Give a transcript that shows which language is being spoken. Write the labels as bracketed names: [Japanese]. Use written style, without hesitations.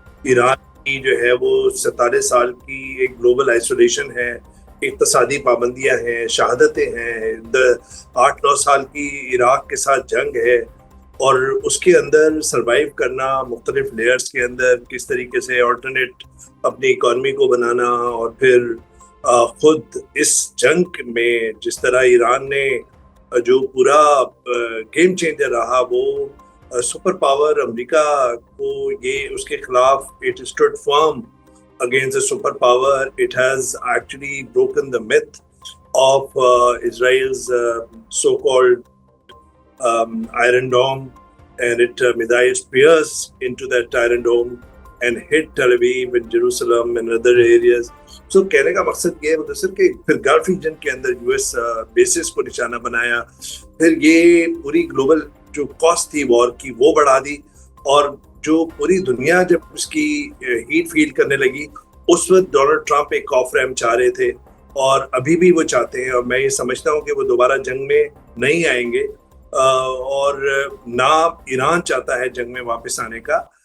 [Urdu] ایران کی جو ہے وہ 47 سال کی ایک گلوبل آئسولیشن ہے, اقتصادی پابندیاں ہیں, شہادتیں ہیں, 8-9 سال کی عراق کے ساتھ جنگ ہے اور اس کے اندر سروائیو کرنا مختلف لیئرز کے اندر, کس طریقے سے آلٹرنیٹ اپنی اکانومی کو بنانا, اور پھر خود اس جنگ میں جس طرح ایران نے جو پورا گیم چینجر رہا وہ سپر پاور امریکہ کو, یہ اس کے خلاف [English] It stood firm against the superpower. It has actually broken the myth of Israel's so-called Iron Dome, and it missiles pierced into that Iron Dome and hit Tel Aviv and Jerusalem and other areas. [Urdu] So کہنے کا مقصد یہ ہے مدثر کہ پھر golf region کے اندر US bases کو نشانہ بنایا, پھر یہ پوری گلوبل جو کاسٹ تھی وار کی وہ بڑھا دی, اور جو پوری دنیا جب اس کی ہیٹ فیل کرنے لگی اس وقت ڈونلڈ ٹرمپ ایک آف ریمپ چاہ رہے تھے اور ابھی بھی وہ چاہتے ہیں, اور میں یہ سمجھتا ہوں کہ وہ دوبارہ جنگ میں نہیں آئیں گے اور نہ ایران چاہتا ہے جنگ میں واپس آنے کا.